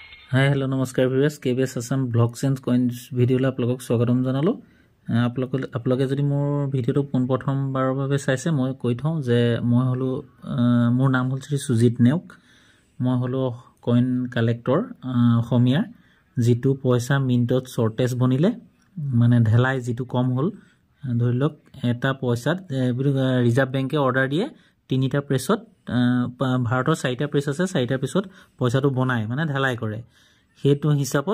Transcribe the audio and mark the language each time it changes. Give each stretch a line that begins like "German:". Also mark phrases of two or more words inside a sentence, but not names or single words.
English: hi hello
Assamese: नमस्कार व्यूअर्स केबीएस असम
English: blockchain coins
Assamese: ভিডিঅ'লৈ আপোনালোকক স্বাগতম জনালো আপোনালোকে যদি মোৰ ভিডিঅ'টো পোন প্ৰথমবাৰৰ বাবে চাইছে মই কৈ থওঁ যে মই হলো মোৰ নাম হ'ল শ্ৰী সুজিত নেওক মই হলো
English: coin collector
Assamese: অসমীয়া যেটো পইচা মিন্টত শৰ্টেজ বনিলে মানে ঢেলাই যেটো কম হ'ল ধৰি লওক এটা পইচাত ৰিজাৰ্ভ বেংকে অৰ্ডাৰ দিয়ে তিনিটা প্ৰেছত ভাৰতৰ চাৰিটা প্ৰেছ আছে চাৰিটা প্ৰেছত পইচাটো বনায় মানে ঢালাই কৰে হেতু হিচাপত